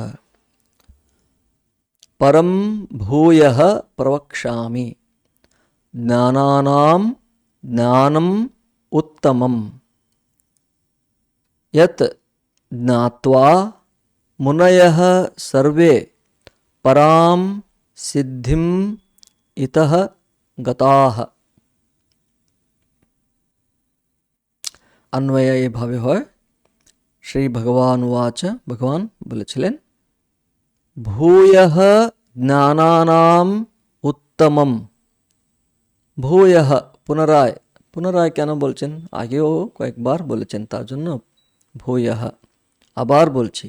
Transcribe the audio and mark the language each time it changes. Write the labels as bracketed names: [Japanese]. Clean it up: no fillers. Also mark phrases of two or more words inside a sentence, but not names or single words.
[Sanskrit] परं भूयः प्रवक्ष्यामि ज्ञानानां ज्ञानम् उत्तमं यत् ज्ञात्वा मुनयः सर्वे परां सिद्धिम इतः गताः। [Bangla] অন্বয় যে ভাবে হয় [Sanskrit] শ্রী ভগবান উবাচ, [Bangla] ভগবান বলেছিলেন, [Sanskrit] ভূয়ঃ জ্ঞানানাম উত্তমম। [Bangla] ভূয়ঃ পুনরায়, পুনরায় কেন বলছেন? আগেও কয়েকবার বলেছেন, তার জন্য ভূয়ঃ আবার বলছি।